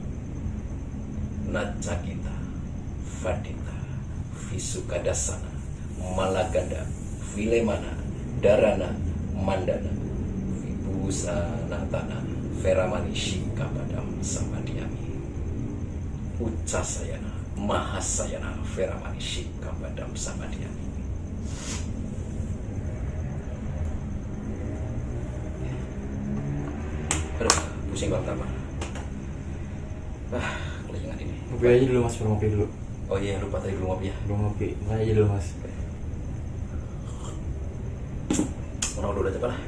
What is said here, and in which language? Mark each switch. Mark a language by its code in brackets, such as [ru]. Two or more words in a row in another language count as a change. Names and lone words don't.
[pi] Nacakita Fadita Visukadasana Malaganda, Vilemana, Darana, Mandana, Vibusanatana, Veramani Shikapadam Samadhyami, Uccasayana, Mahasayana, Veramani Shikapadam Samadhyami. [id] Aduh, pusing banget apa? Kelingan ini. Ngopi aja dulu mas, ngopi dulu. Oh iya, lupa tadi belum ngopi ya. Belum ngopi, ngopi aja dulu mas. Ngerokok dulu aja lah.